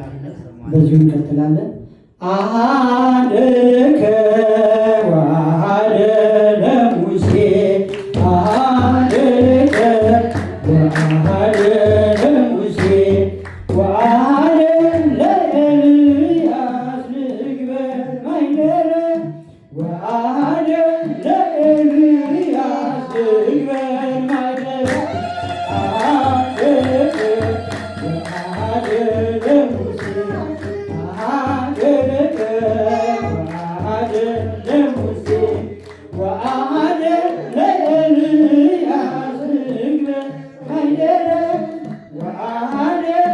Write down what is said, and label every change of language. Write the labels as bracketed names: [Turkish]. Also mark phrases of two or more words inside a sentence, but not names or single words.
[Amharic] በዚሁ እንቀጥላለን። [Geez] አሃደከ ወአሃደ ለሙሴ አሃደከ ወአሃደ ለሙሴ ወአሃደ ለኤልያስ ንግበር ማይደረ ወአሃደ ለኤልያስ ንግበር ማይደረ አሃደከ ወአሃደ ለሙሴ አሃደከ ወአሃደ ለሙሴ ወአሃደ ለኤልያስ ንግበር ማይደረ ወአሃደ